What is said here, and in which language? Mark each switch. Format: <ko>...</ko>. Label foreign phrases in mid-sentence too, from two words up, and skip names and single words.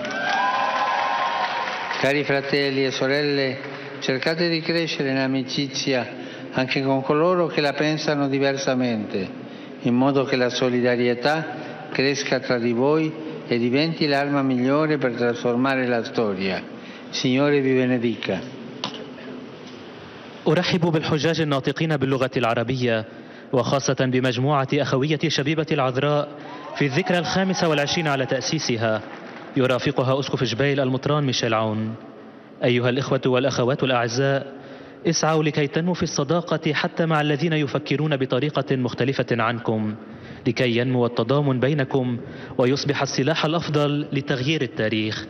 <it>Cari fratelli e sorelle, cercate di crescere in amicizia anche con coloro che la pensano diversamente, in modo che la solidarietà cresca tra di voi e diventi l'arma migliore per trasformare la storia. Signore vi benedica.</it> <ar>أرحب بالحجاج الناطقين باللغة العربية، وخاصة بمجموعة أخوية شبيبة العذراء في الذكرى 25 على تأسيسها، يرافقها أسقف جبيل المطران ميشيل عون. أيها الإخوة والأخوات الأعزاء، اسعوا لكي تنموا في الصداقة حتى مع الذين يفكرون بطريقة مختلفة عنكم، لكي ينمو التضامن بينكم ويصبح السلاح الأفضل لتغيير التاريخ.</ar>